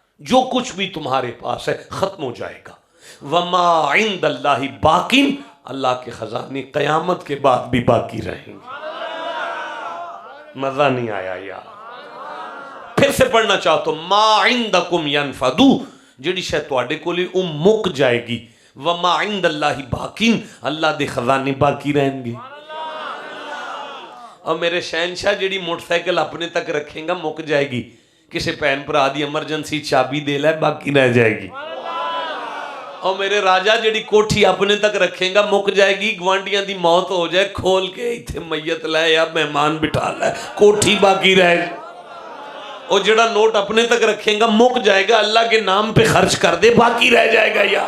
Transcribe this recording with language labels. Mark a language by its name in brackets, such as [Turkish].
[Urdu] جو کچھ بھی تمہارے پاس ہے ختم ہو جائے گا، [Arabic] وما عند اللہ باقین، [Urdu] اللہ کے خزانے قیامت کے بعد بھی باقی رہیں گے۔ مزہ نہیں آیا یار، پھر سے پڑھنا چاہتا ہوں، [Arabic] ما عندکم ینفدو، [Punjabi] جڑی شے تواڈے کولے او مک جائے گی، [Urdu] وما عند اللہ باقین، [Punjabi] اللہ دے خزانے باقی رہیں گے۔ اور میرے شہنشاہ جڑی موٹر سائیکل اپنے تک رکھیں گا مک جائے گی، کسی بہن بھرا دی ایمرجنسی چابی دے لے باقی رہ جائے گی. اور میرے راجہ جڑی کوٹھی اپنے تک رکھیں گا مک جائے گی, گوانڈیاں دی موت ہو جائے کھول کے ایتھے میت لائے یا مہمان بٹھا لائے کوٹھی باقی رہے گی. اور جڑا نوٹ اپنے تک رکھیں گا مک جائے گا, اللہ کے نام پہ خرچ کر دے باقی رہ جائے گا.